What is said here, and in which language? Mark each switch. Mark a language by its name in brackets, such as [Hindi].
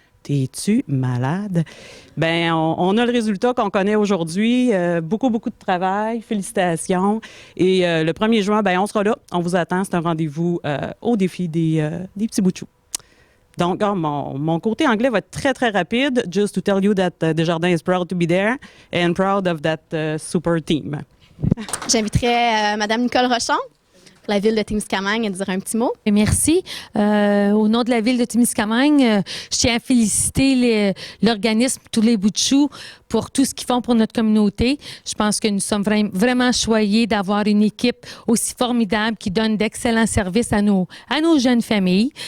[French] T'es-tu malade? Ben, on a le résultat qu'on connaît aujourd'hui. Beaucoup de travail. Félicitations. Et le 1er juin, ben, on sera là. On vous attend. C'est un rendez-vous au défi des petits bouts de chou. Donc, mon côté anglais va être très rapide. [English] Just to tell you that Desjardins is proud to be there and proud of that super team. [French] J'inviterai Mme Nicole Rochon, pour la ville de Témiscamingue, à dire un petit mot. Merci. Au nom de la ville de Témiscamingue, je tiens à féliciter l'organisme Tous les bouts de chou pour tout ce qu'ils font pour notre communauté. Je pense que nous sommes vraiment choyés d'avoir une équipe aussi formidable qui donne d'excellents services à nos jeunes familles.